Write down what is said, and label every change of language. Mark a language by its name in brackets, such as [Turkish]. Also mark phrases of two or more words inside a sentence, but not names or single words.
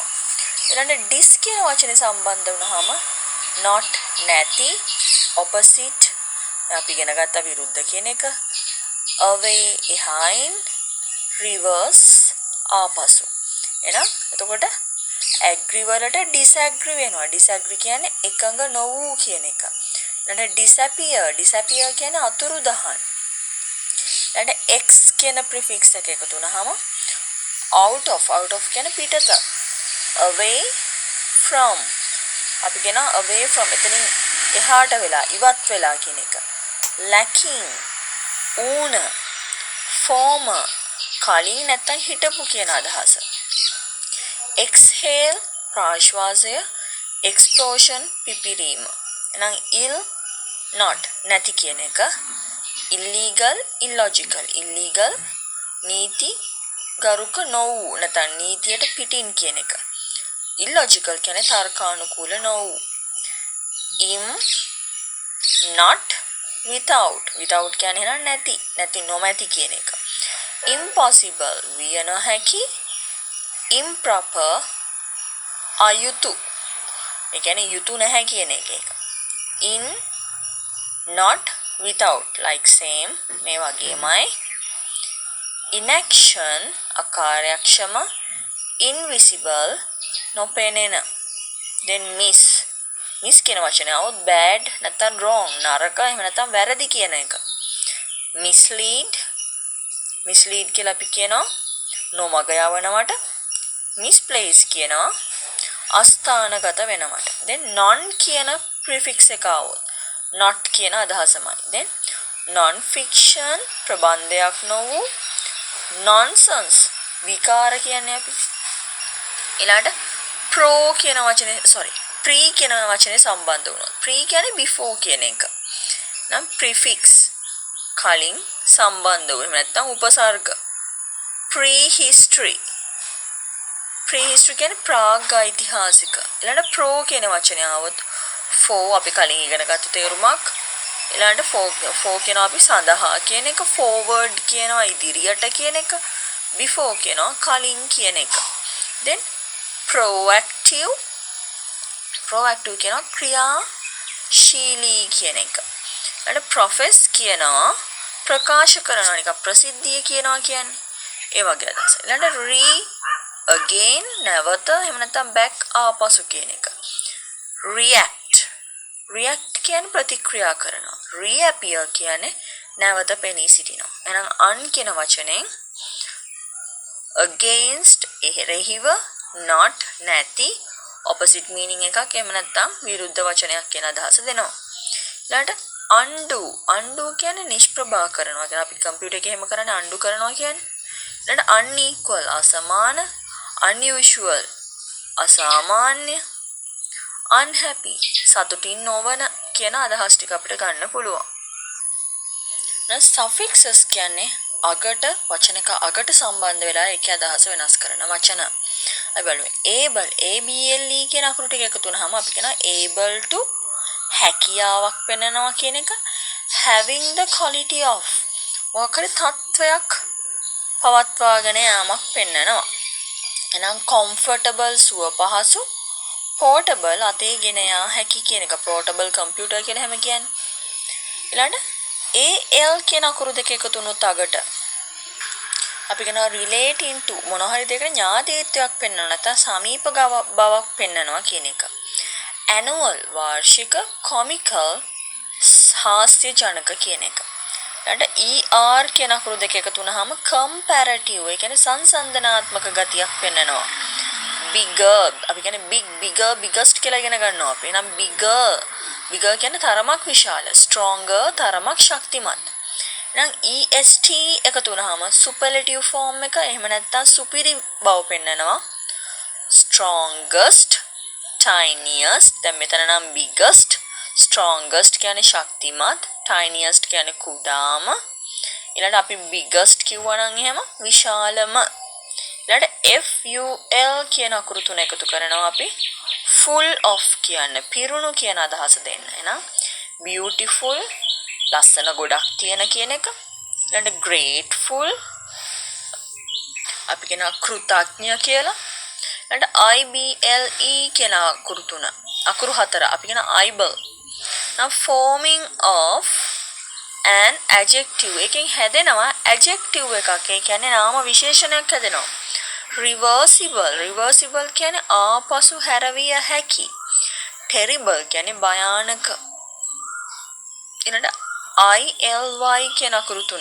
[Sinhala] ඊළඟට dis කියන වචනේ සම්බන්ධ වුණාම not නැති, opposite අපි ඉගෙන ගත්ත විරුද්ධ කියන එක, away එහායින්, reverse ආපසු. එහෙනම් එතකොට agree වලට disagree වෙනවා. disagree කියන්නේ එකඟ නොවූ කියන එක. ඊළඟට disappear කියන්නේ අතුරුදහන්. ඊළඟට x කියන prefix එක එකතු වුණාම [English] out of [Sinhala] කියන්නේ පිටත, [English] away from [Sinhala] අපි කියන [English] away from [Sinhala] එතනින් එහාට වෙලා ඉවත් වෙලා කියන එක. lacking ඌන, former කලින් නැත්තම් හිටපු කියන අදහස. exhale ප්‍රාශ්වාසය, explosion පිපිරීම. එහෙනම් [English] ill not [Sinhala] නැති කියන එක. [English] illegal illogical [Sinhala] නීති ගරුක නොවූ නැත්නම් නීතියට පිටින් කියන එක. illogical කියන්නේ තර්කානුකූල නොවූ. [English] not without [Sinhala] කියන්නේ එහෙනම් නැති නොමැති කියන එක. impossible විය නොහැකි. improper අයුතු ඒ කියන්නේ යුතු නැහැ කියන එක. [English] in not without like same [Sinhala] මේ වගේමයි. inaction අකාර්යක්ෂම, invisible නොපෙනෙන. [English] then miss [Sinhala] කියන වචනේ આવොත් bad නැත්නම් wrong නරක එහෙම නැත්නම් වැරදි කියන එක. mislead කියලා අපි කියනවා නොමග යවනවට. misplace කියනවා අස්ථානගත වෙනවට. [English] then non [Sinhala] කියන prefix එක આવොත් not කියන අදහසමයි. [English] then non fiction [Sinhala] ප්‍රබන්ධයක් නොවූ. nonsense විකාර කියන්නේ අපි. ඊළඟට pre කියන වචනේ සම්බන්ධ වුණොත් pre කියන්නේ before කියන එක. නම් prefix කලින් සම්බන්ධ වූ එහෙම නැත්නම් උපසර්ග. prehistory කියන්නේ ප්‍රාග් ඓතිහාසික. ඊළඟට pro කියන වචනේ આવොත් for අපි කලින් ඉගෙන ගත්ත තේරුමක්. ඊළඟට for කියනවා අපි සඳහා කියන එක. forward කියනවා ඉදිරියට කියන එක. before කියනවා කලින් කියන එක. [English] then proactive [Sinhala] කියනවා ක්‍රියාශීලී කියන එක. ඊළඟට profess කියනවා ප්‍රකාශ කරනවා නිකන් ප්‍රසිද්ධිය කියනවා කියන්නේ. ඒ වගේ අදහස. ඊළඟට again නැවත එහෙම නැත්නම් back ආපසු කියන එක. react කියන්නේ ප්‍රතික්‍රියා කරනවා. reappear කියන්නේ නැවත පෙනී සිටිනවා. එහෙනම් un කියන වචනෙන් against එරෙහිව, not නැති, [English] opposite meaning [Sinhala] එකක් එහෙම නැත්නම් විරුද්ධ වචනයක් කියන අදහස දෙනවා. ඊළඟට undo කියන්නේ නිෂ්ප්‍රභා කරනවා. කියන්නේ අපි කම්පියුටර් එකේ එහෙම කරන්නේ undo කරනවා කියන්නේ. ඊළඟට unequal අසමාන, unusual අසාමාන්‍ය, unhappy සතුටින් නොවන කියන අදහස් ටික අපිට ගන්න පුළුවන්. දැන් suffixes කියන්නේ වචනක අගට සම්බන්ධ වෙලා ඒකේ අදහස වෙනස් කරන වචන. අපි බලමු able කියන අකුරු ටික එකතු වුනහම අපි කියනවා [English] able to [Sinhala] හැකියාවක් පෙන්නනවා කියන එක. [English] having the quality of [Sinhala] මොකක්ද තත්වයක් පවත්වාගෙන යාමක් පෙන්නනවා. එහෙනම් comfortable සුව පහසු, portable අතේ ගෙන යා හැකි කියන එක. [English] portable computer [Sinhala] කියලා හැම කියන්නේ. ඊළඟට al කියන අකුරු දෙක එකතු වුණොත් අගට අපි කියනවා [English] relating to [Sinhala] මොනවා හරි දෙයකට ඥාතීත්වයක් පෙන්වනවා නැත්නම් සමීප බවක් පෙන්වනවා කියන එක. annual වාර්ෂික comical හාස්‍ය ජනක කියන එක. ඊට ER කියන අකුරු දෙක එකතු වුනහම comparative ඒ කියන්නේ සංසන්දනාත්මක ගතියක් පෙන්වනවා. bigger අපි කියන්නේ [English] bigger biggest [Sinhala] කියලා ඉගෙන ගන්නවා අපි. එහෙනම් bigger කියන්නේ තරමක් විශාල, stronger තරමක් ශක්තිමත්. එහෙනම් EST එකතු වුනහම [English] superlative form [Sinhala] එක එහෙම නැත්නම් සුපිරි බව පෙන්නනවා. [English] strongest, tiniest [Sinhala] දැන් මෙතන නම් [English] biggest, strongest [Sinhala] කියන්නේ ශක්තිමත්, tiniest කියන්නේ කුඩාම. ඊළඟට අපි biggest කිව්වා නම් එහෙම විශාලම. ඊළඟට FUL කියන අකුරු තුන එකතු කරනවා අපි [English] full of [Sinhala] කියන්නේ පිරුණු කියන අදහස දෙන්න. එහෙනම් beautiful ලස්සන ගොඩක් තියෙන කියන එක. ඊළඟට grateful අපි කියන කෘතඥ කියලා. ඊළඟට IBLE කියන අකුරු තුන. අකුරු හතර අපි කියන IBLE. [English] now forming of an adjective [Sinhala] එකෙන් හැදෙනවා adjective එකක්. ඒ කියන්නේ නාම විශේෂණයක් හැදෙනවා. reversible කියන්නේ ආපසු හැරවිය හැකි. terrible කියන්නේ භයානක. ඊළඟට ILY කියන අකුරු තුන.